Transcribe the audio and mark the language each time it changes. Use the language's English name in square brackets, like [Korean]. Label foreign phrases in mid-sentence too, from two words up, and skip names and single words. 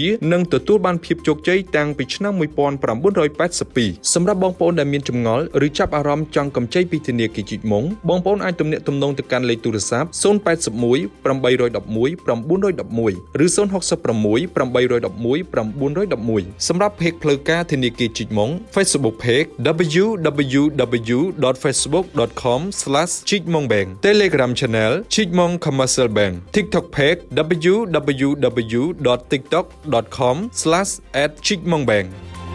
[Khmer] និងទទួលបានភាពជោគជ័យតាំងពីឆ្នាំ1982សម្រាប់បងប្អូនដែលមានចម្ង ល់ឬចាប់អារម្មណ៍ចង់កម្ចីពីធនាគារជីកមុងបងប្អូនអាចទំនាក់ទំនងទៅកាន់លេខទូរស័ព្ទ081 811 911ឬ066 811 911សម្រាប់ page ផ្លូវការធនាគារជីកមុង Facebook page www.facebook.com/chikmongbank Telegram channel Chikmong Commercial Bank TikTok page www.tiktok.com/@chikmongbank